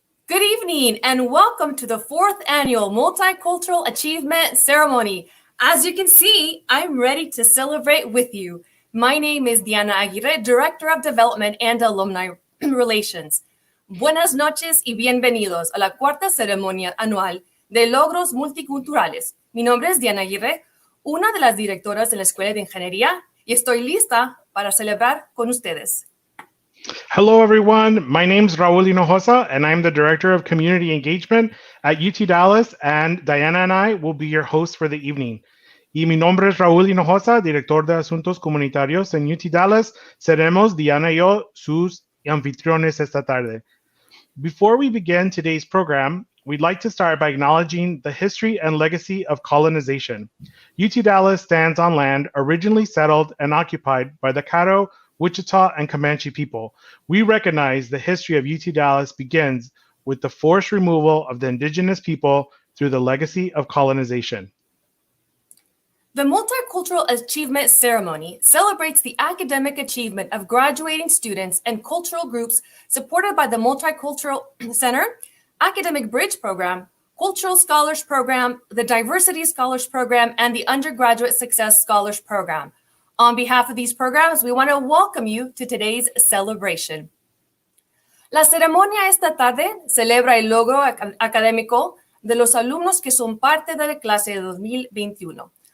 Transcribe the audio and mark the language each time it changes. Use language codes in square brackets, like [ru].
[en] evening and welcome to the 4th annual Multicultural Achievement Ceremony. As you can see, I'm ready to celebrate with you. My name is Diana Aguirre, Director of Development and Alumni Relations. [es] Buenas noches y bienvenidos a la cuarta ceremonia anual de logros multiculturales. Mi nombre es Diana Aguirre, una de las directoras de la Escuela de Ingeniería, y estoy lista para celebrar con ustedes. [en] Hello, everyone. My name is Raul Hinojosa, and I'm the Director of Community Engagement at UT Dallas, and Diana and I will be your hosts for the evening. [es] Y mi nombre es Raúl Hinojosa, Director de Asuntos Comunitarios en UT Dallas. Seremos Diana y yo sus anfitriones esta tarde. [en] Before we begin today's program, we'd like to start by acknowledging the history and legacy of colonization. UT Dallas stands on land originally settled and occupied by the Caddo, Wichita, and Comanche people. We recognize the history of UT Dallas begins with the forced removal of the indigenous people through the legacy of colonization. The Multicultural Achievement Ceremony celebrates the academic achievement of graduating students and cultural groups supported by the Multicultural Center, Academic Bridge Program, Cultural Scholars Program, the Diversity Scholars Program, and the Undergraduate Success Scholars Program. On behalf of these programs, we want to welcome you to today's celebration. [es] La ceremonia esta tarde celebra el logro académico de los alumnos que son parte de la clase de 2021.